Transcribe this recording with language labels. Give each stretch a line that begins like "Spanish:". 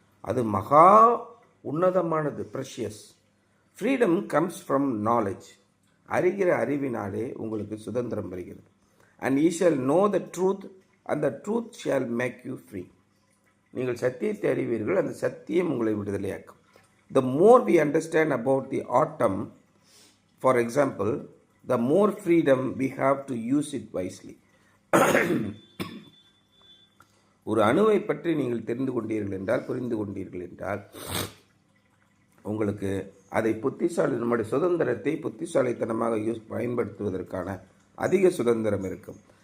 Tamil: அது மகா உன்னதமானது, precious.
English: Freedom comes from knowledge.
Tamil: அறிகிற அறிவினாலே உங்களுக்கு சுதந்திரம் வருகிறது.
English: And ye shall know the truth and the truth shall make you free.
Tamil: நீங்கள் சத்தியத்தை அறிவீர்கள், அந்த சத்தியம் உங்களை விடுதலையாக்கும்.
English: The more we understand about the atom, for example, the more freedom we have to use it wisely.
Tamil: ஒரு அணுவை பற்றி நீங்கள் தெரிந்து கொண்டீர்கள் என்றால், புரிந்து கொண்டீர்கள் என்றால், உங்களுக்கு அதை நம்முடைய சுதந்திரத்தை புத்திசாலித்தனமாக பயன்படுத்துவதற்கான அதிக சுதந்திரம் இருக்கும்.